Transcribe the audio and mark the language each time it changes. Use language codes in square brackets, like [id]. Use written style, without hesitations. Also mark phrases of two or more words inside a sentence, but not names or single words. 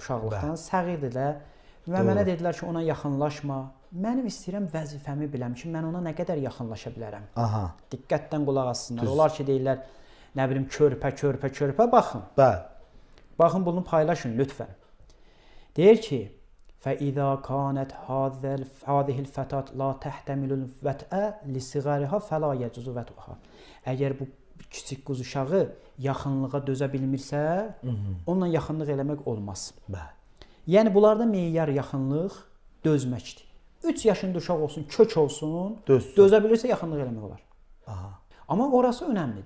[az] Uşaqlıqdan səğirdirlər. Və mənə dedilər ki, ona yaxınlaşma. Mənim istəyirəm vəzifəmi biləm ki, mən ona nə qədər yaxınlaşa bilərəm. Diqqətlə qulaq assınlar. Onlar ki, deyirlər, nə bilim, körpə, baxın. Baxın, bunu paylaşın, lütfən. Deyir ki, [ar] فَإِذَا كَانَتْ هَذِهِ الْفَتَاةِ لَا تَحْتَمِلُ الْوَتْءَ لِصِغَارِهَا فَلَا يَجُزُ وَتْءُهَا. [az] Əgər bu kiçik qız uşağı yaxınlığa dözə bilmirsə, onunla yaxınlıq eləmək olmaz. Yəni, bunlarda meyar yaxınlıq dözməkdir. 3 yaşında uşaq olsun, kök olsun, dözə bilirsə yaxınlıq eləmək olar. Amma orası önəmlidir.